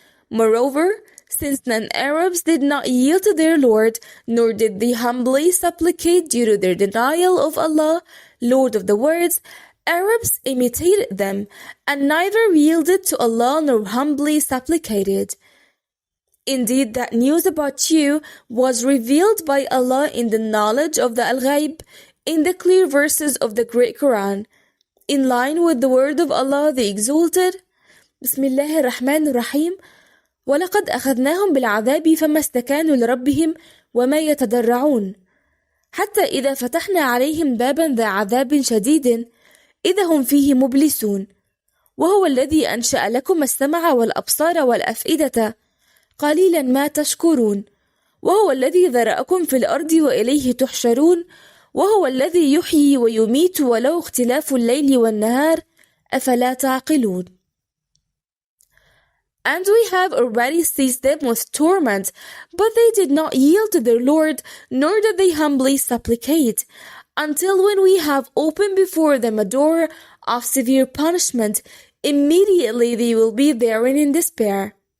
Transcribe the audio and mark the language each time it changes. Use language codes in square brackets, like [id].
[en] Moreover, since non-Arabs did not yield to their Lord, nor did they humbly supplicate due to their denial of Allah, Lord of the words, Arabs imitated them, and neither yielded to Allah nor humbly supplicated. Indeed, that news about you was revealed by Allah in the knowledge of the Al-Ghaib, in the clear verses of the Great Quran, in line with the word of Allah the Exalted. [ar] Bismillah ar-Rahman ar-Rahim. ولقد أخذناهم بالعذاب فما استكانوا لربهم وما يتضرعون حتى إذا فتحنا عليهم بابا ذا عذاب شديد إذا هم فيه مبلسون وهو الذي أنشأ لكم السمع والأبصار والأفئدة قليلا ما تشكرون وهو الذي ذرأكم في الأرض وإليه تحشرون وهو الذي يحيي ويميت ولو اختلاف الليل والنهار أفلا تعقلون. [en] And we have already seized them with torment, but they did not yield to their Lord, nor did they humbly supplicate, until when we have opened before them a door of severe punishment, immediately they will be therein in despair.